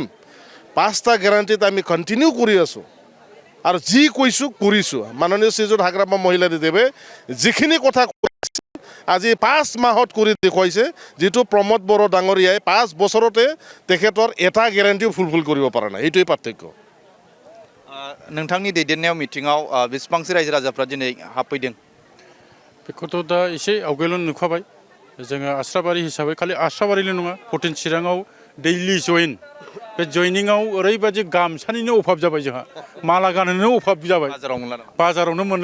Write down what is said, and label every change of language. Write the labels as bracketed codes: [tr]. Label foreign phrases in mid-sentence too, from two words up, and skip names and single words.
[as] 5টা গেৰাণ্টিত আমি কণ্টিনিউ কৰি আছোঁ আৰু যি কৈছোঁ কৰিছোঁ। মাননীয় শ্ৰীযুত হাগ্ৰামা মহিলাৰী দেৱে যিখিনি কথা কৈছে আজি 5 মাহত কৰি দেখুৱাইছে, যিটো প্ৰমোদ বড়ো ডাঙৰীয়াই 5 বছৰতে তেখেতৰ এটা গেৰাণ্টিও ফুলফিল কৰিব পৰা নাই। এইটোৱেই পাৰ্থক্য। [brx] नोंथांनि दैदेननायाव मिटिङाव बेसेबांसो रायजो राजाफ्रा दिनै हाबफैदों? बेखौथ' दा एसे आवगायावल' नुखाबाय। जोङो आस्राबारि हिसाबै खालि आस्राबारिल' नङा, 14 चिराङाव दैलि जइन। बे जइनिङाव ओरैबायदि गामसानिनो अभाब जाबाय जोंहा, माला गाननोनो अभाब जाबाय, बाजारावनो मोनलायलायला।